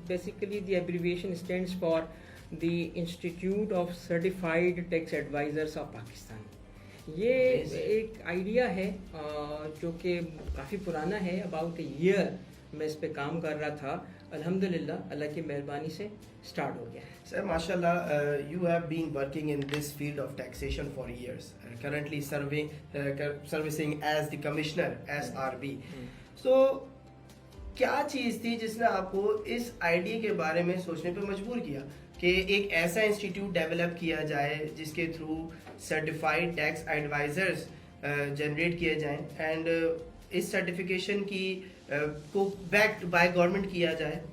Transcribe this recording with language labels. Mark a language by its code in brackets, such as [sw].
[en] Basically the abbreviation stands for the institute of certified tax advisors of Pakistan. [hi] ये एक idea है जो कि काफ़ी पुराना है. [en] about a year [hi] मैं इस पे काम कर रहा था. अल्हम्दुलिल्लाह अल्लाह की मेहरबानी से स्टार्ट हो गया. [en] Sir, mashallah, you have been working in this field of taxation for years. Currently servicing as the commissioner, SRB. [hi] So, क्या चीज़ थी जिसने आपको इस आइडिया के बारे में सोचने पे मजबूर किया कि एक ऐसा इंस्टीट्यूट डेवलप किया जाए जिसके through certified tax advisers generate किए जाएं एंड इस सर्टिफिकेशन की को बैक्ड बाय गवर्नमेंट किया जाए?